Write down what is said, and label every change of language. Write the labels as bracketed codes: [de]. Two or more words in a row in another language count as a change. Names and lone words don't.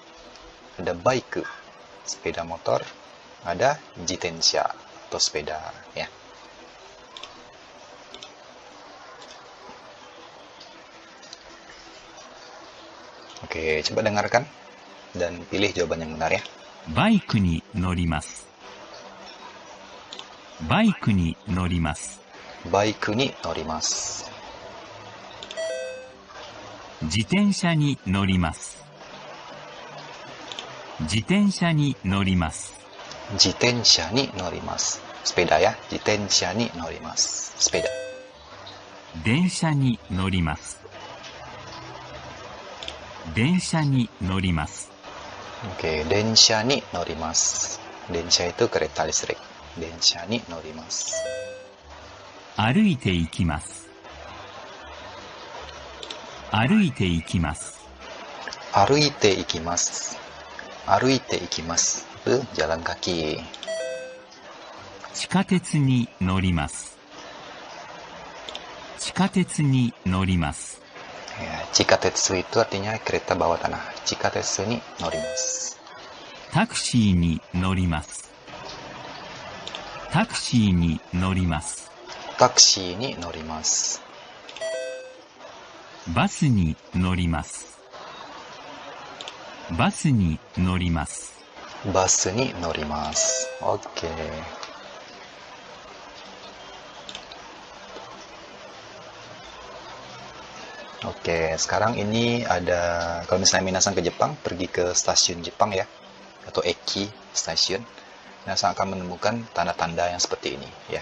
[id] Ada bike, sepeda motor. Ada jitensha atau sepeda ya. Oke, coba dengarkan dan pilih jawaban yang benar ya. [ja] バイクに乗ります。バイクに乗ります。バイクに乗ります. 自転車に乗ります。自転車に乗ります。自転車に乗ります. [id] Sepeda ya, [ja] 自転車に乗ります. Sepeda. 電車に乗ります。電車に乗ります。 Oke, 電車に乗ります. [id] Densha itu kereta listrik. [ja] 電車に乗ります. 歩いて行きます。歩いて行きます。歩いて行きます。歩いて行きます. [id] Itu jalan kaki. [ja] 地下鉄に乗ります。地下鉄に乗ります。 Ya, chikatetsu itu artinya kereta bawah tanah. 地下鉄に乗ります. タクシーに乗ります。タクシーに乗ります。タクシーに乗ります. バスに乗ります。バスに乗ります。バスに乗ります. [id] Oke. Oke, sekarang ini ada, kalau misalnya minasan ke Jepang, pergi ke stasiun Jepang ya, atau eki stasiun, minasan akan menemukan tanda-tanda yang seperti ini ya.